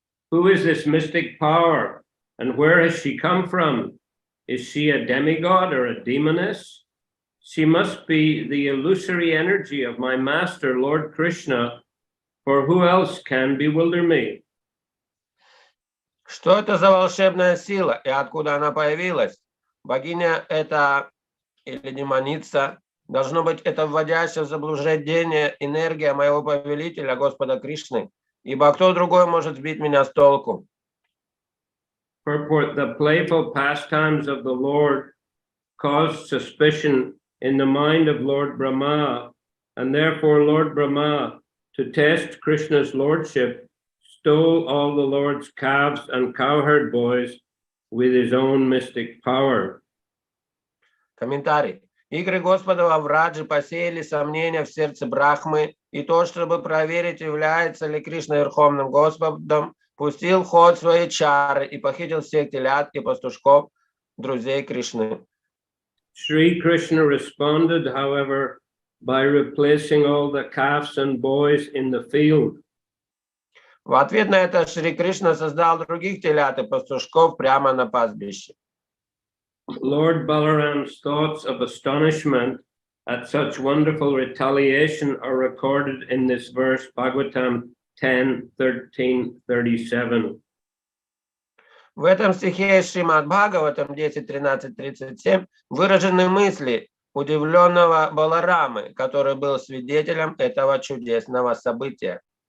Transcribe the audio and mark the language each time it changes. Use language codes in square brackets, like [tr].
[en] Who is this mystic power, and where has she come from? Is she a demigod or a demoness? She must be the illusory energy of my master, Lord Krishna, for who else can bewilder me? [ru] Что это за волшебная сила и откуда она появилась? Богиня это или демоница? Должно быть, это вводящая в заблуждение энергия моего повелителя, Господа Кришны, ибо кто другой может сбить меня с толку? [en] Purport: the playful pastimes of the Lord caused suspicion in the mind of Lord Brahma, and therefore Lord Brahma, to test Krishna's lordship, stole all the Lord's calves and cowherd boys with his own mystic power. [ru] Комментарий. Игры Господа во Враджи посеяли сомнения в сердце Брахмы, и то, чтобы проверить, является ли Кришна Верховным Господом, пустил в ход свои чары и похитил всех телят и пастушков, друзей Кришны. [en] Sri Krishna responded, however, by replacing all the calves and boys in the field. [ru] В ответ на это Шри Кришна создал других телят и пастушков прямо на пастбище. [en] Lord Balaram's thoughts of astonishment at such wonderful retaliation are recorded in this verse, Bhagavatam 10:13-37. [ru] В этом стихе Шримад Бхагаватам 10.13.37 выражены мысли удивленного Баларамы, который был свидетелем этого чудесного события.